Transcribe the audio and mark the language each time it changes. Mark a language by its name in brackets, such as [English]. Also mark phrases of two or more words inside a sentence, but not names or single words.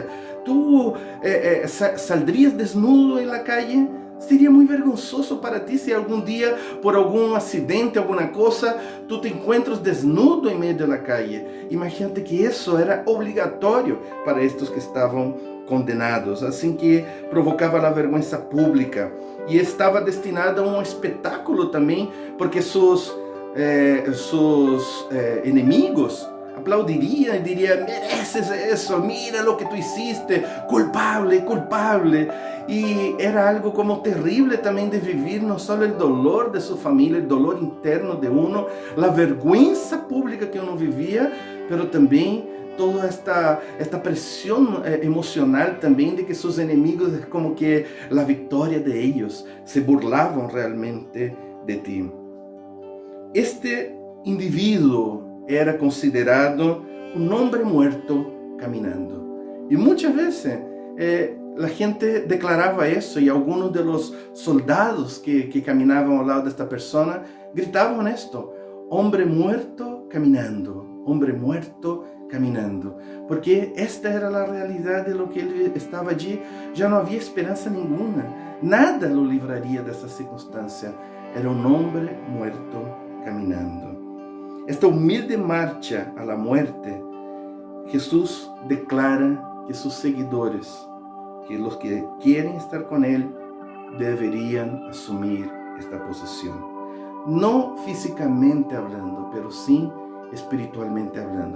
[Spanish] ¿Tú saldrías desnudo en la calle? Sería muy vergonzoso para ti si algún día, por algún accidente, alguna cosa, tú te encuentras desnudo en medio de la calle. Imagínate que eso era obligatorio para estos que estaban condenados, [Portuguese] assim que provocava a vergonha pública. E estava destinado a um espetáculo também, porque seus inimigos aplaudiriam e diriam: mereces isso, [Spanish] mira lo que tu hiciste, culpable, culpable. [Portuguese] E era algo como terrível também de viver, não só o dolor de sua família, o dolor interno de uno, a vergonha pública que uno vivia, mas também toda esta pressão emocional também de que seus inimigos, é como que a vitória de eles, se burlavam realmente de ti. Este indivíduo era considerado um homem morto caminhando. E muitas vezes a gente declarava isso, e alguns dos soldados que caminavam ao lado desta pessoa gritavam esto: homem [Spanish] muerto caminando, [Portuguese] homem [Spanish] muerto caminando. [Portuguese] Porque esta era a realidade [Spanish] de lo que [Portuguese] ele estava allí. Já não havia esperança nenhuma, nada o livraria dessa circunstância. Era um homem [Spanish] muerto caminando. Esta humilde marcha a la muerte, Jesús declara que sus seguidores, que los que quieren estar con Él, deberían asumir esta posición. No físicamente hablando, pero sí espiritualmente hablando.